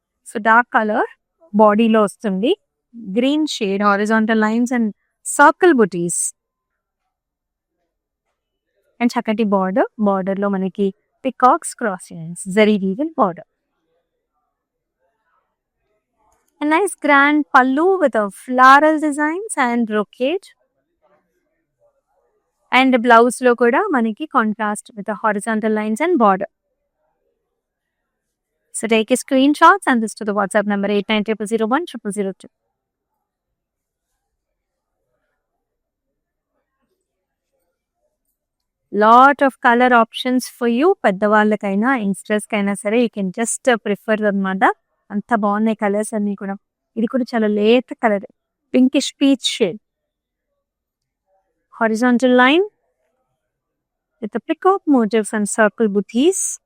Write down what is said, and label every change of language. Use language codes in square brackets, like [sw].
[te] So dark colour బాడీలో వస్తుంది, green shade, horizontal lines and circle buttis and చక్కటి border. Border లో మనకి peacocks, cross lines, zari woven border. [en] A nice grand pallu with a floral designs and brocade. And blouse [te] lo kuda maniki [en] contrast with the horizontal lines and border. So take a screenshot, send this to the WhatsApp number 8900010002. Lot of color options for you. [te] పెద్దవాళ్ళకైనా youngsters కైనా సరే [en] you can just prefer [te] అన్నమాట. అంత బాగున్నాయి colours అన్ని కూడా. ఇది కూడా చాలా లేత colour, pinkish peach shade. [en] Horizontal line with peacock motifs and circle బుటీస్.